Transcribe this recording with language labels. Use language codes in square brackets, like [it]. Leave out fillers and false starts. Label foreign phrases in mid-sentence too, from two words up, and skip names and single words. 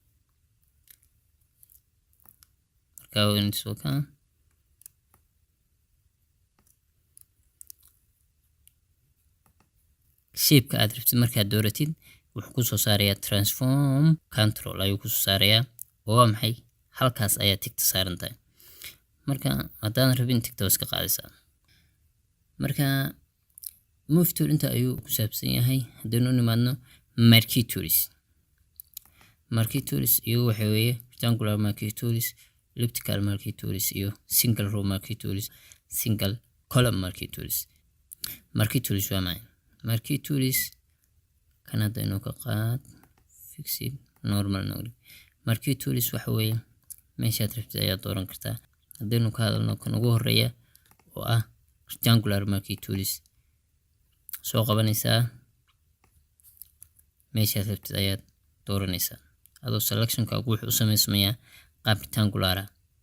[so] marka weynayso ka shape-ka aad rabtid markaad dooratid wuxuu ku soo saarayaa [en] transform control [so] ayuu ku soo saarayaa oo waa maxay halkaas ayaa tigta saaran tahay marka haddaan rabin tigta iska qaadaysaa marka [en] move tool [so] inta ayuu ku saabsan yahay haddaynu nimaadno marquee [en] tools [so] iyo waxa weeye [en] rectangular marquee tools elliptical marquee tools iyo single row marquee tools single column marquee tools. Marquee tools [so] waa maxay? [en] Marquee tools [so] kan hadda inuu ka qaad [en] fixed normal node. Marquee tools [so] waxa weeye meeshaad rabtid ayaad dooran kartaa. haddaynu ka hadalno kan ugu horeeya oo ah [en] rectangular marquee tools, [so] soo qabanaysaa meeshaad rabtid ayaad dooranaysaa adoo selectionkaagu wuxuu u samaysmayaa qaab rectangular ah.